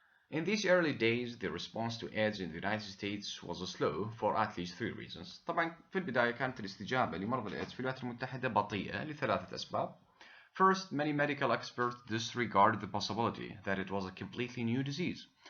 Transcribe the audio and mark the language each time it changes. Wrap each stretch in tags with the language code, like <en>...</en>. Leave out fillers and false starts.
<en>In these early days, the response to AIDS in the United States was slow for at least 3 reasons.</en> <ar>طبعا في البداية كانت الاستجابة لمرض الإيدز في الولايات المتحدة بطيئة لثلاثة أسباب.</ar> <en>First, many medical experts disregarded the possibility that it was a completely new disease.</en>